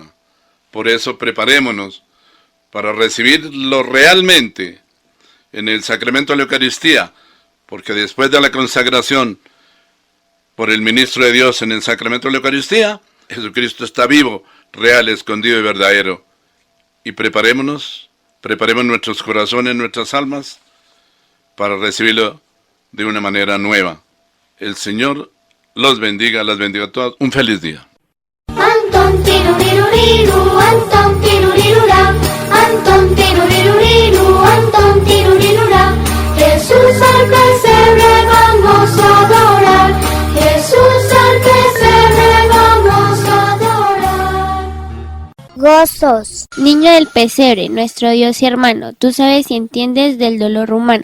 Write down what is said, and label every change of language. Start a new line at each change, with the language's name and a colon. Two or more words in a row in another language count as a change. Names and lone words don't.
Spanish: Por eso preparémonos para recibirlo realmente en el sacramento de la Eucaristía, porque después de la consagración por el ministro de Dios en el sacramento de la Eucaristía, Jesucristo está vivo, real, escondido y verdadero. Y preparemos nuestros corazones, nuestras almas, para recibirlo de una manera nueva. El Señor los bendiga, las bendiga a todas. Un feliz día. Anton tiruriru, Anton tirurirura, Anton tiruriruriru, Anton tirurirura. Jesús al pesebre vamos a adorar, Jesús al pesebre vamos a adorar. Gozos. Niño del pesebre, nuestro Dios y hermano, tú sabes y entiendes del dolor humano.